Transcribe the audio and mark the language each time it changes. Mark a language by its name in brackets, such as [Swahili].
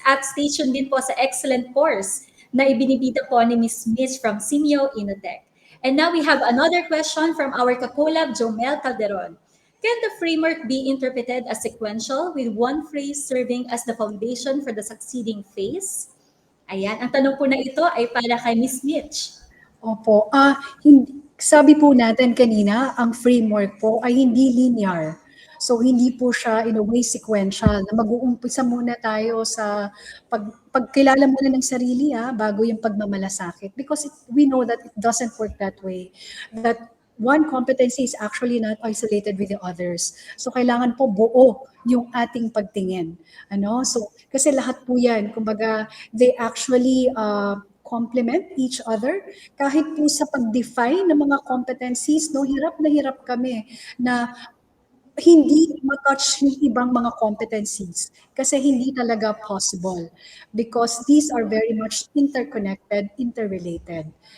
[Filipino] At stay tuned din po sa excellent course na ibinibida po ni Ms. [English] Mitch from Simeo Inotech. And now we have another question from our kakolab, Jomel Calderon. Can the framework be interpreted as sequential with one phrase serving as the foundation for the succeeding phase? [Filipino] Ayan, ang tanong po na ito ay para kay Ms. Mitch. Opo. Sabi po natin kanina, ang framework po ay hindi linear. So hindi po siya [English] in a way sequential [Filipino] na mag-uumpisa muna tayo sa pagkilala muna ng sarili bago yung pagmamalasakit. [English] Because we know that it doesn't work that way. That one competency is actually not isolated with the others. [Filipino] So kailangan po buo yung ating pagtingin. So kasi lahat po yan, kumbaga [English] they actually complement each other. [Filipino] Kahit po sa pag-define ng mga competencies, no, hirap na hirap kami na hindi matouch yung ibang mga competencies. kasi hindi talaga [English] possible because these are very much interconnected, interrelated.